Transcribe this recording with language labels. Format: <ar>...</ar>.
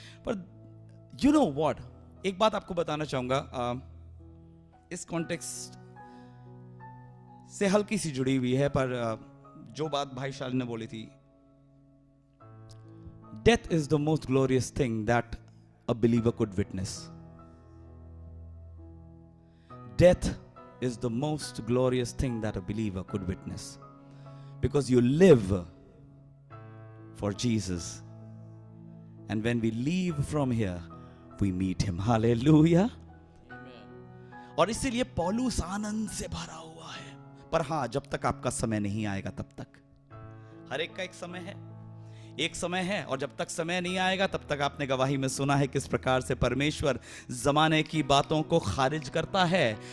<en>पर you know what,</en> <hi>एक बात आपको बताना चाहूंगा, इस कॉन्टेक्स्ट से हल्की सी जुड़ी हुई है, पर जो बात भाई शाल ने बोली थी,</hi> <en>Death is the most glorious thing that a believer could witness. Death is the most glorious thing that a believer could witness, because you live for Jesus, and when we leave from here we meet him. Hallelujah.</en> <hi>और इसीलिए पौलुस आनंद से भरा हुआ है. पर हां, जब तक आपका समय नहीं आएगा तब तक. हर एक का एक समय है, एक समय है, और जब तक समय नहीं आएगा तब तक आपने गवाही में सुना है किस प्रकार से परमेश्वर जमाने की बातों को खारिज करता है.</hi>